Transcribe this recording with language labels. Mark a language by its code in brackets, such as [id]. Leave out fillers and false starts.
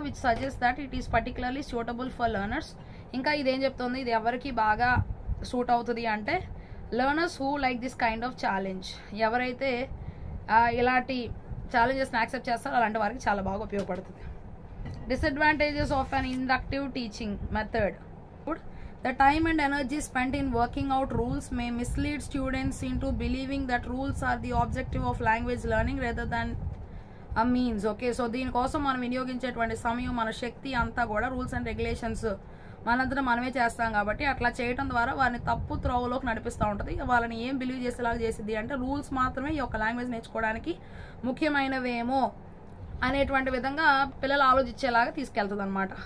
[en] Which suggest that it is particularly suitable for learners. [te] ఇంకా ఇదేం చెప్తుంది, ఇది ఎవరికి బాగా సూట్ అవుతుంది అంటే [en] Learners who like this kind of challenge. [te] ఎవరైతే ఇలాంటి ఛాలెంజెస్ని యాక్సెప్ట్ చేస్తారో అలాంటి వారికి చాలా బాగా ఉపయోగపడుతుంది. [en] Disadvantages of an inductive teaching method. The time and energy spent in working out rules may mislead students into believing that rules are the objective of language learning rather than a means. [te] Okay, so దీనికోసం మనం వినియోగించేటువంటి సమయం, మన శక్తి అంతా కూడా rules and regulations మనంతా మనమే చేస్తాం కాబట్టి అట్లా చేయడం ద్వారా వారిని తప్పు త్రోవలోకి నడిపిస్తూ ఉంటుంది. వాళ్ళని ఏం బిలీవ్ చేసేలాగా చేసిద్ది అంటే రూల్స్ మాత్రమే ఈ యొక్క లాంగ్వేజ్ నేర్చుకోవడానికి ముఖ్యమైనవేమో అనేటువంటి విధంగా పిల్లలు ఆలోచించేలాగా తీసుకెళ్తుంది అనమాట.